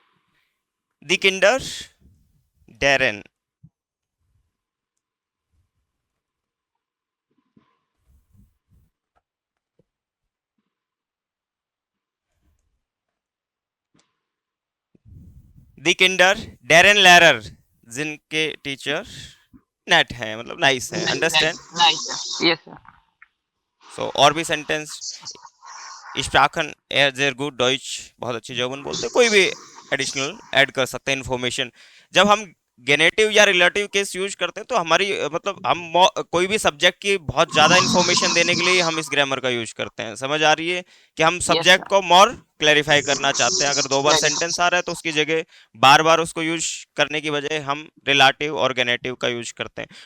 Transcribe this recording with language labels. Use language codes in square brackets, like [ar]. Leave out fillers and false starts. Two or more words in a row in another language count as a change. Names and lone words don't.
[de] die Kinder deren, die Kinder deren Lehrer, [hi] जिनके टीचर नेट हैं, मतलब नाइस है, अंडरस्टैंड? [en] Nice, sir. Yes, sir. [hi] सो और भी सेंटेंस, [de] स्प्राखन er sehr gut Deutsch, [hi] बहुत अच्छी जर्मन बोलते हैं, कोई भी [en] additional add [hi] कर सकते हैं इन्फॉर्मेशन। जब हम गेनेटिव या [en] relative case use [hi] करते हैं तो हमारी मतलब हम कोई भी सब्जेक्ट की बहुत ज़्यादा इन्फॉर्मेशन देने के लिए हम इस ग्रामर का यूज करते हैं। समझ आ रही है कि हम [en] Yes, [hi] सब्जेक्ट [en] sir. [hi] को [en] more clarify [hi] करना चाहते हैं। अगर 2 बार सेंटेंस आ रहा है तो उसकी जगह बार बार उसको यूज करने की बजाय हम रिलेटिव और गेनेटिव का यूज करते हैं।